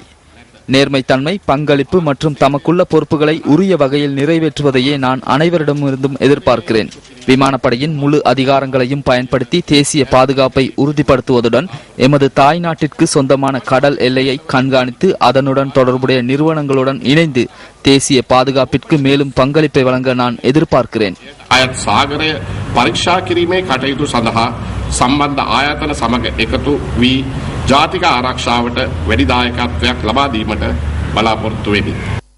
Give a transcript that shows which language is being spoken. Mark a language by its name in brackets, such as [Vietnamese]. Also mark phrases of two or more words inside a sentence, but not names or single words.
[Tamil] நேர்மைத்தன்மை, பங்களிப்பு மற்றும் தமக்குள்ள பொறுப்புகளை உரிய வகையில் நிறைவேற்றுவதையே நான் அனைவரிடமிருந்தும் எதிர்பார்க்கிறேன். விமானப்படையின் முழு அதிகாரங்களையும் பயன்படுத்தி தேசிய பாதுகாப்பை உறுதிப்படுத்துவதுடன் எமது தாய் நாட்டிற்கு சொந்தமான கடல் எல்லையை கண்காணித்து அதனுடன் தொடர்புடைய நிறுவனங்களுடன் இணைந்து தேசிய பாதுகாப்பிற்கு மேலும் பங்களிப்பை வழங்க நான் எதிர்பார்க்கிறேன். [Sinhala] පරීක්ෂා කිරීමේ කටයුතු සඳහා සම්බන්ධ ආයතන සමග එකතු වී ජාතික ආරක්ෂාවට වැඩි දායකත්වයක් ලබා දීමට බලාපොරොත්තු වෙමි.